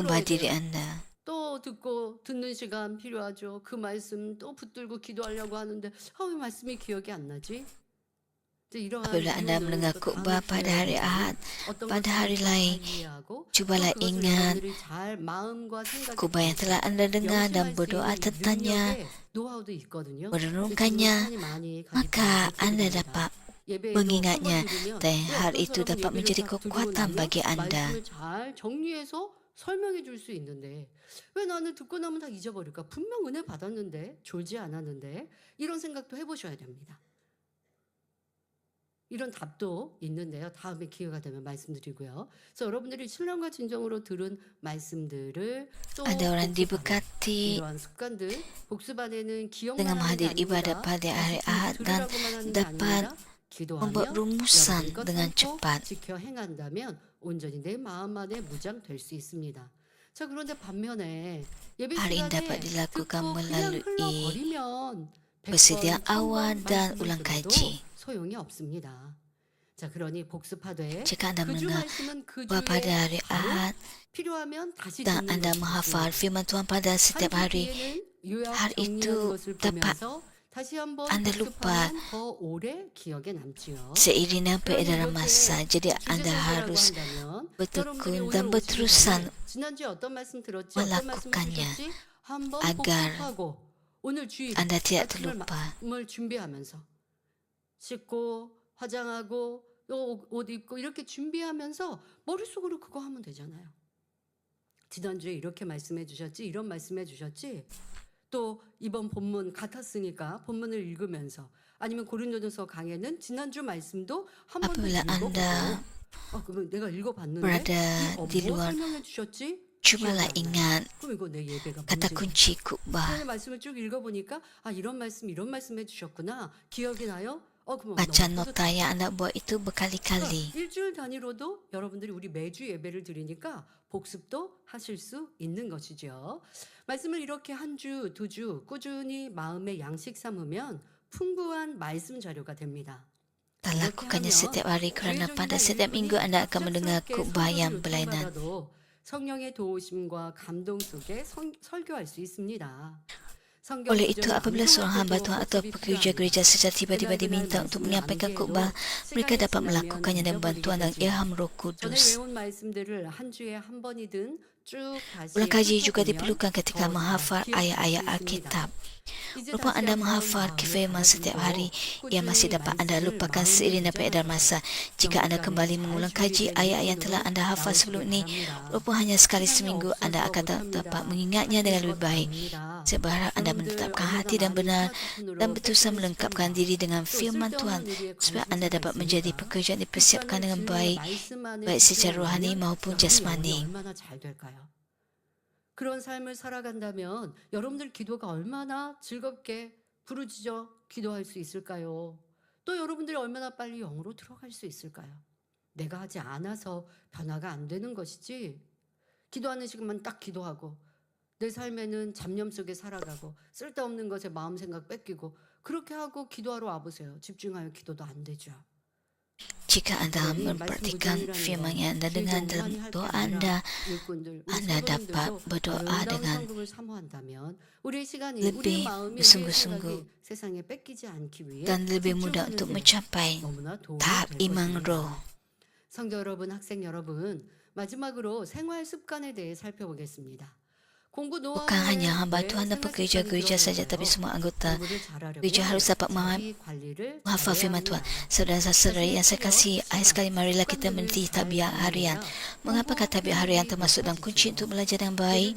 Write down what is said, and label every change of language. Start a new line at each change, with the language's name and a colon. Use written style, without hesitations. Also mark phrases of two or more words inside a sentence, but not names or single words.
Malay: mengubah
Korean: 들어야
Malay: diri
Korean: 돼요.
Malay: Anda.
Korean: 또 듣는 시간 필요하죠. 그 말씀 또 붙들고 기도하려고 하는데 왜 말씀이 기억이 안 나지? 이제 이러한
Malay: Apabila Anda
Korean: 이유는
Malay: mendengar
Korean: 또
Malay: khutbah
Korean: 다음에
Malay: pada hari Ahad,
Korean: 어떤
Malay: pada
Korean: 것들을
Malay: hari
Korean: 잘
Malay: lain,
Korean: 이해하고 또
Malay: cubalah
Korean: 그것을
Malay: ingat
Korean: 여러분들이 잘 마음과 생각에
Malay: khutbah yang telah Anda dengar dan
Korean: 명심할 수
Malay: berdoa
Korean: 있는
Malay: tentangnya,
Korean: 능력의 노하우도 있거든요.
Malay: merenungkannya, maka Anda dapat
Korean: 예배에도
Malay: mengingatnya
Korean: 한번 들으면
Malay: dan
Korean: 왜
Malay: hal
Korean: 어떤
Malay: itu
Korean: 사람은
Malay: dapat
Korean: 예배를
Malay: menjadi
Korean: 딱 들고
Malay: kekuatan
Korean: 나면
Malay: bagi Anda.
Korean: 말씀을 잘 정리해서 설명해 줄 수 있는데 왜 나는 듣고 나면 다 잊어버릴까? 분명 은혜 받았는데 졸지 않았는데 이런 생각도 해보셔야 됩니다. 이런 답도 있는데요. 다음에 기회가 되면 말씀드리고요. 그래서 여러분들이 신령과 진정으로 들은 말씀들을 또
Malay: Ada orang
Korean: 복습하는
Malay: diberkati
Korean: 이러한 습관들 복습 안에는 기억만
Malay: dengan
Korean: 하는 게
Malay: menghadiri ibadat
Korean: 아닙니다.
Malay: pada hari Ahad dan
Korean: 들으라고만 하는 게
Malay: dapat
Korean: 아니라 기도하며
Malay: membuat rumusan
Korean: 여러분이 것
Malay: dengan
Korean: 참고
Malay: cepat.
Korean: 지켜 행한다면 온전히 내 마음 안에 무장될 수 있습니다. 자, 그런데 반면에 예배
Malay: Hal ini dapat
Korean: 시간에
Malay: dilakukan
Korean: 듣고 그냥
Malay: melalui
Korean: 흘러버리면
Malay: persediaan
Korean: 100번,
Malay: awal
Korean: 1000번
Malay: dan
Korean: 말씀을
Malay: ulang
Korean: 들어도
Malay: kaji.
Korean: 소용이 없습니다. 자, 그러니 복습하되
Malay: Jika Anda
Korean: 그 주
Malay: mendengar
Korean: 말씀은 그
Malay: bahwa pada
Korean: 주에
Malay: hari
Korean: 바로
Malay: Ahad
Korean: 필요하면 다시
Malay: dan
Korean: 듣는
Malay: Anda
Korean: 것이
Malay: menghafal
Korean: 좋습니다.
Malay: firman Tuhan pada setiap
Korean: 한 주
Malay: hari,
Korean: 뒤에는 요약
Malay: hal
Korean: 정리하는
Malay: itu
Korean: 것을
Malay: dapat
Korean: 보면서 다시 한번
Malay: Anda lupa
Korean: 복습하면 더 오래 기억에 남지요.
Malay: seiring dengan
Korean: 그러니
Malay: peredaran
Korean: 이렇게
Malay: masa. Jadi
Korean: 주제
Malay: Anda
Korean: 설교라고
Malay: harus
Korean: 한다면
Malay: bertekun
Korean: 여러분들이
Malay: dan
Korean: 오늘 오시기
Malay: berterusan
Korean: 전에 지난주에 어떤 말씀 들었지? 어떤 말씀
Malay: melakukannya
Korean: 들으셨지? 한번
Malay: agar
Korean: 복습하고 오늘 주일
Malay: Anda tidak
Korean: 아침을
Malay: terlupa.
Korean: 준비하면서 씻고 화장하고 옷 입고 이렇게 준비하면서 머릿속으로 그거 하면 되잖아요. 지난주에 이렇게 말씀해 주셨지, 이런 말씀해 주셨지, 또 이번 본문 같았으니까 본문을 읽으면서 아니면 고린도전서 강해는 지난주 말씀도 한 번 더
Malay: Apabila
Korean: 읽어보고
Malay: Anda
Korean: 그러면 내가 읽어봤는데
Malay: berada
Korean: 뭐
Malay: di luar,
Korean: 설명해 주셨지?
Malay: cubalah
Korean: 기억이 안 나요.
Malay: ingat
Korean: 그럼 이거 내 예배가
Malay: kata
Korean: 문제네.
Malay: kunci khutbah.
Korean: 하나님의 말씀을 쭉 읽어보니까 이런 말씀 해주셨구나. 기억이 나요? 그럼
Malay: Baca
Korean: 너무
Malay: nota yang Anda buat itu berkali-kali.
Korean: 일주일 단위로도 여러분들이 우리 매주 예배를 드리니까 복습도 하실 수 있는 것이죠. 말씀을 이렇게 한 주, 두 주 꾸준히 마음의 양식 삼으면 풍부한 말씀 자료가 됩니다.
Malay: Dan lakukannya setiap hari kerana pada setiap minggu Anda akan mendengar khutbah yang berlainan.
Korean: 성령의 도우심과 감동 속에 설교할 수 있습니다.
Malay: Oleh itu, apabila seorang hamba Tuhan atau pekerja gereja secara tiba-tiba diminta untuk menyampaikan khutbah, mereka dapat melakukannya dengan bantuan dan ilham Roh
Korean: 전에
Malay: Kudus.
Korean: 외운 말씀들을 한 주에 한 번이든 쭉 다시
Malay: Ulang kaji juga
Korean: 훑어보면
Malay: diperlukan ketika
Korean: 더
Malay: menghafal
Korean: 잘 기억할 수
Malay: ayat-ayat
Korean: 있습니다.
Malay: Alkitab.
Korean: 이제
Malay: Walaupun
Korean: 다시
Malay: anda
Korean: 한번
Malay: menghafal
Korean: 마음을
Malay: firman setiap hari,
Korean: 가다듬고
Malay: ia masih
Korean: 꾸준히
Malay: dapat anda
Korean: 말씀을
Malay: lupakan
Korean: 마음에
Malay: seiring dan beredar
Korean: 묻어놔요.
Malay: masa. Jika anda kembali mengulang kaji ayat yang telah anda hafal sebelum ini, walaupun hanya sekali seminggu, anda akan dapat mengingatnya dengan lebih baik. Saya berharap anda menetapkan hati dan benar dan berusaha melengkapkan diri dengan firman Tuhan supaya anda dapat menjadi pekerja yang dipersiapkan dengan baik, baik secara rohani maupun jasmani.
Korean: 얼마나 잘 될까요? 그런 삶을 살아간다면 여러분들 기도가 얼마나 즐겁게 부르짖어 기도할 수 있을까요? 또 여러분들이 얼마나 빨리 영으로 들어갈 수 있을까요? 내가 하지 않아서 변화가 안 되는 것이지 기도하는 시간만 딱 기도하고 내 삶에는 잡념 속에 살아가고 쓸데없는 것에 마음 생각 뺏기고 그렇게 하고 기도하러 와보세요. 집중하여 기도도 안 되죠.
Malay: Jika anda mempraktikkan firman yang anda dengar dalam doa anda dapat berdoa dengan lebih bersungguh-sungguh dan lebih mudah untuk mencapai tahap iman roh.
Korean: 성도 여러분, 학생 여러분, 마지막으로 생활 습관에 대해 살펴보겠습니다.
Malay: Bukan hanya hamba Tuhan dan pekerja gereja saja, tapi semua anggota gereja harus dapat menghafal firman Tuhan. Saudara-saudari yang saya kasihi, akhir sekali marilah kita meneliti tabiat harian. Mengapakah tabiat harian termasuk dalam kunci untuk belajar yang baik?